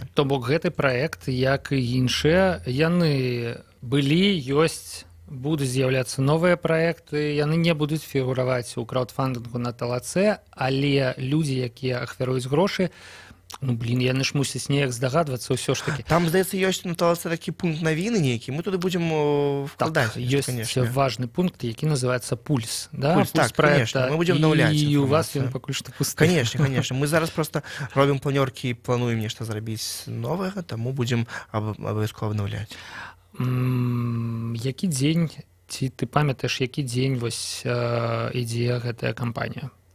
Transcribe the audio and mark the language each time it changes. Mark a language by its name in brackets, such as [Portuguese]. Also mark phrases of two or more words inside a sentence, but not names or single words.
[Belarusian] То бок гэты праект, як і іншыя, яны былі, ёсць, будуць з'яўляцца новыя праекты, яны не будуць фігураваць у краўдфандынгу на талацэ, але людзі, якія ахвяруюць грошы, Ну, блін, яны ж мусяць неяк здагадвацца ўсё ж такі. Там, здаецца, ёсць на талацы такі пункт навіны нейкі, мы туды будзем вкладаць. Так, ёсць важны пункт, які называецца пульс. Да? Пульс, так, [Russian] проекта, конечно, мы будем обновлять [Belarusian] і у вас [Russian] информацию. [Belarusian] ён пакуль што пусты. [Russian] Конечно. [Belarusian] Мы зараз просто робім планёркі і плануем нешта зрабіць новага, таму будзем абавязкова абнаўляць. Які дзень, ці ты памятаеш, які дзень вось ідзе гэтая кампанія?